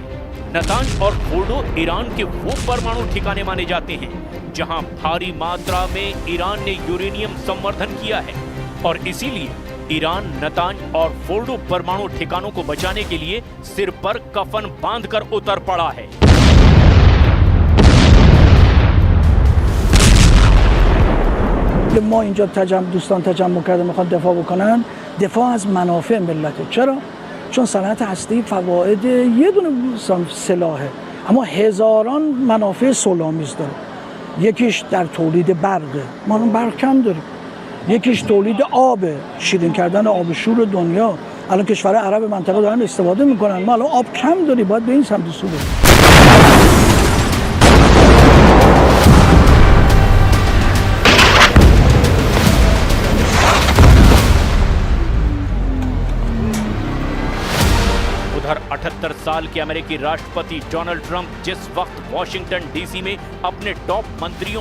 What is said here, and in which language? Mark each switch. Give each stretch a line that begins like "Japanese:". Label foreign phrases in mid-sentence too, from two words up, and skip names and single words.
Hindi: नतांज और फोर्डो ईरान के वो परमाणु ठिकाने माने जाते हैं जहां भारी मात्रा में ईरान ने यूरेनियम संवर्धन किया है और इसीलिए ईरान नतांज और फोर्डो परमाणु ठिकानों को बचाने के लिए सिर पर कफन बांधकर उतर पड़ा है।
Persian: ما اینجا دوستان تجمع کرده میخوان دفاع بکنن، دفاع از منافع ملته. چرا؟ چون صنعت هستی فواید یه دونه سلاحه اما هزاران منافع صلح‌آمیز داره. یکیش در تولید برقه، ما برق کم داریم. یکیش تولید آبه، شیرین کردن آب شور دنیا. الان کشورهای عرب منطقه دارن استفاده میکنن، ما الان آب کم داریم، باید به این سمت سو بریم.
Hindi: उधर 78 साल के अमेरिकी राष्ट्रपति डोनाल्ड ट्रंप जिस वक्त वॉशिंगटन डीसी में अपने टॉप मंत्रियों